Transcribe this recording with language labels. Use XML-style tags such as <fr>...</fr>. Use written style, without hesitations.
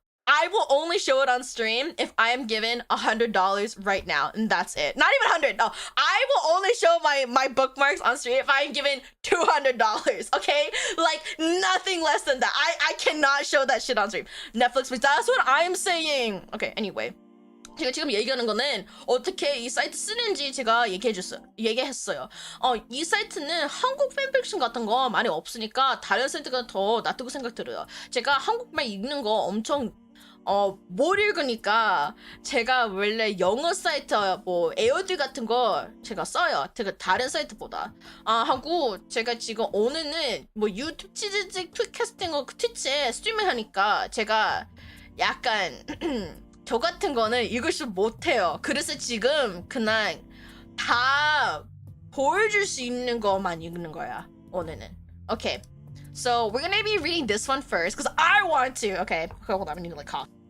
<en>I will only show it on stream if I am given $100 right now, and that's it. Not even 100. No, I will only show my bookmarks on stream if I am given $200. Okay, like nothing less than that. I cannot show that shit on stream. Netflix, but that's what I'm saying. Okay, anyway.</en> <ko>제가 지금 얘기하는 거는 어떻게 이 사이트 쓰는지 제가 얘기했어요. 이 사이트는 한국 팬픽션 같은 거 많이 없으니까 다른 사이트가 더 낫다고 생각 들어요. 제가 한국말 읽는 거 엄청 못 읽으니까 제가 원래 영어 사이트 뭐 에어드 같은 거 제가 써요. 제가 다른 사이트보다. 하고 제가 지금 오늘은 뭐 유튜브 치즈직 팟캐스팅 거 트위치에 스트리밍 하니까 제가 약간 저 같은 거는 읽을 못해요. 그래서 지금 그냥 다 보여줄 수 있는 거만 읽는 거야, 오늘은.</ko> <en>Okay, so we're gonna be reading this one first, because I want to. Okay, hold on, I need to like cough.</en>